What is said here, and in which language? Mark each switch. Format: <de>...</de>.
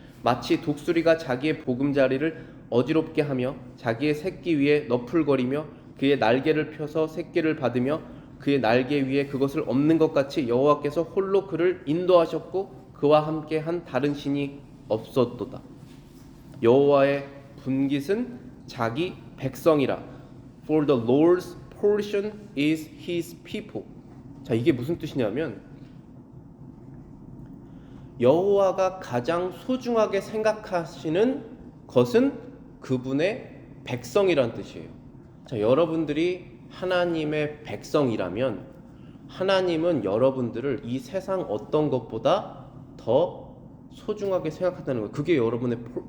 <ko>마치 독수리가 자기의 보금자리를 어지럽게 하며 자기의 새끼 위에 너풀거리며 그의 날개를 펴서 새끼를 받으며 그의 날개 위에 그것을 엎는 것 같이 여호와께서 홀로 그를 인도하셨고 그와 함께 한 다른 신이 없었도다. 여호와의 분깃은 자기 백성이라.</ko> <en>For the Lord's portion is His people.</en> <ko>자, 이게 무슨 뜻이냐면 여호와가 가장 소중하게 생각하시는 것은 그분의 백성이란 뜻이에요. 자, 여러분들이 하나님의 백성이라면 하나님은 여러분들을 이 세상 어떤 것보다 더 소중하게 생각한다는 거예요.</ko>